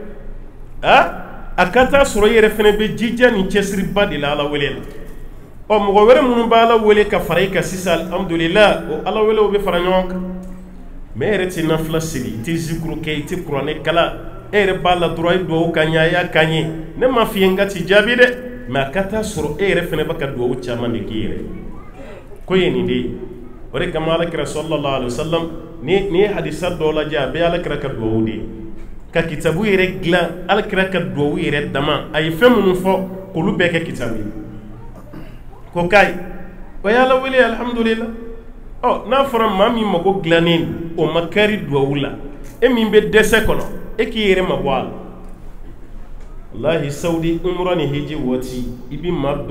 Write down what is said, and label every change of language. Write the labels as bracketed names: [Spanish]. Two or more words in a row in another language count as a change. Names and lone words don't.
[Bambara] a ka taa sɔrɔ i yɛrɛ fana bɛ jija ni cɛsiriba de la ala wele la ɔ mɔgɔ wɛrɛ minnu bɛ ala wele ka fara i kan sisan alhamdulillah o ala wele o bɛ fara ɲɔgɔn kan mais e yɛrɛ tɛ nafila seli i tɛ zikuru kɛ i tɛ kuranɛ kala e yɛrɛ b'a la dɔrɔn a ye duwawu k'an ye a y'a k'an ye ne ma f'i ye n ka ti jaabi dɛ mais a ka taa sɔrɔ e yɛrɛ fana bɛ ka duwawu caman de k'i yɛrɛ ko ye nin de ye o de kama alakira [Arabic] صلى الله عليه وسلم [Bambara] ni ye hadisa dɔw lajɛ a bɛ alakira ka duwawu de ye ka kitabu yɛrɛ dilan alakira ka duwawu yɛrɛ dama a ye fɛn minnu fɔ k'olu bɛɛ kɛ kitabu ye ko kayi o ye ala wele alhamdulillah n'a fɔra maa min mago dilannen o ma kari duwawu la e min bɛ dɛsɛ kɔnɔ e k'i yɛrɛ mabɔ a la wallahi saudi umra ni hiji waati i bɛ maa dɔ